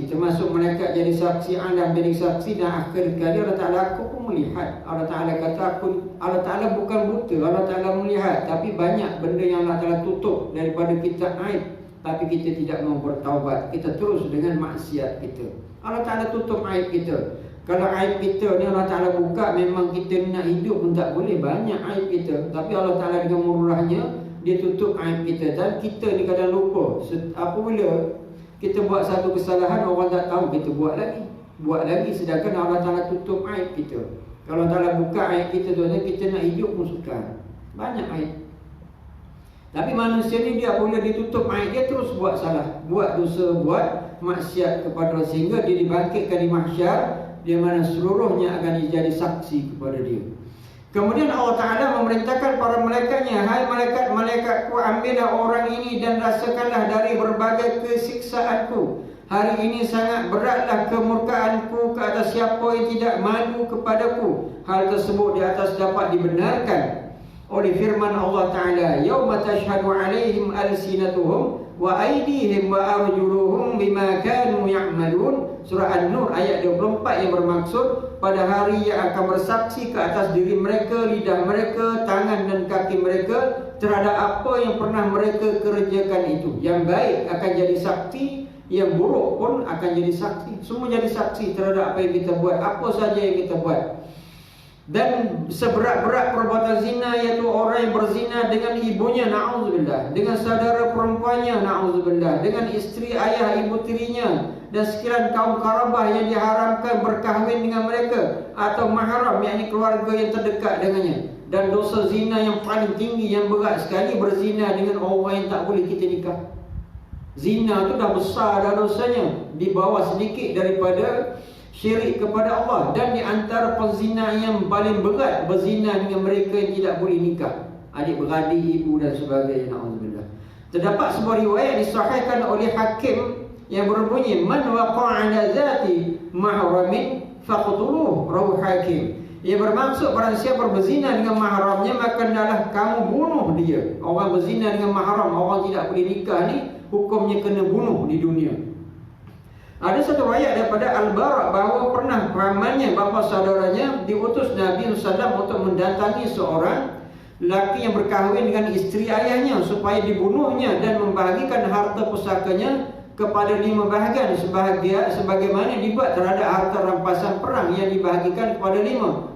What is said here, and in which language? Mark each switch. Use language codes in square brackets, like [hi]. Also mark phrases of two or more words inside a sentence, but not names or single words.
[ms] Termasuk malaikat jadi saksi, alam jadi saksi. Dan akhir kali Allah Ta'ala, aku pun melihat. Allah Ta'ala kata, Allah Ta'ala bukan buta, Allah Ta'ala melihat. Tapi banyak benda yang Allah Ta'ala tutup daripada kita aib. Tapi kita tidak mau bertaubat. Kita terus dengan maksiat kita. Allah Ta'ala tutup aib kita. Kalau aib kita ni Allah Ta'ala buka, memang kita nak hidup pun tak boleh. Banyak aib kita. Tapi Allah Ta'ala dengan murahnya, dia tutup aib kita. Dan kita ni kadang lupa. Apabila kita buat satu kesalahan, orang tak tahu, kita buat lagi. Sedangkan Allah Ta'ala tutup aib kita. Kalau Allah Ta'ala buka aib kita tu, kita nak hidup pun sukar. Banyak aib. Tapi manusia ni dia apabila ditutup aib, dia terus buat salah, buat dosa, buat maksiat kepada Allah, sehingga dia dibangkitkan di mahsyar, di mana seluruhnya akan jadi saksi kepada dia. Kemudian Allah Ta'ala memerintahkan para malaikatnya, hai malaikat-malaikatku, ambillah orang ini dan rasakanlah dari berbagai kesiksaanku. Hari ini sangat beratlah kemurkaanku ke atas siapa yang tidak malu kepadaku. Hal tersebut di atas dapat dibenarkan oleh firman Allah Ta'ala, [ar] يوم تشهد عليهم ألسنتهم وأيديهم وأرجلهم بما كانوا يعملون. [ms] Surah An-Nur ayat 24 yang bermaksud pada hari yang akan bersaksi ke atas diri mereka, lidah mereka, tangan dan kaki mereka terhadap apa yang pernah mereka kerjakan itu. Yang baik akan jadi saksi, yang buruk pun akan jadi saksi. Semua jadi saksi terhadap apa yang kita buat, apa saja yang kita buat. Dan seberat-berat perbuatan zina, iaitu orang yang berzina dengan ibunya, na'udzubillah, dengan saudara perempuannya, na'udzubillah, dengan isteri ayah ibu tirinya, dan sekalian kaum karabah yang diharamkan berkahwin dengan mereka, atau mahram, yakni keluarga yang terdekat dengannya. Dan dosa zina yang paling tinggi, yang berat sekali, berzina dengan orang yang tak boleh kita nikah. Zina tu dah besar dah dosanya, di bawah sedikit daripada syirik kepada Allah. Dan di antara penzina yang paling berat, berzina dengan mereka yang tidak boleh nikah, adik-beradik, ibu dan sebagainya, na'udzubillah. Terdapat sebuah riwayat disahihkan oleh Hakim yang berbunyi, [ar] من وقع على ذات محرم فاقتلوه، رواه الحاكم. [ms] Ia bermaksud barang siapa berzina dengan mahramnya, maka hendaklah kamu bunuh dia. Orang berzina dengan mahram, orang tidak boleh nikah ni, hukumnya kena bunuh di dunia. Ada satu riwayat daripada Al-Bara' bahawa pernah pamannya, bapa saudaranya, diutus Nabi SAW untuk mendatangi seorang lelaki yang berkahwin dengan isteri ayahnya supaya dibunuhnya dan membahagikan harta pusakanya kepada 5 bahagian, sebagaimana dibuat terhadap harta rampasan perang yang dibahagikan kepada 5.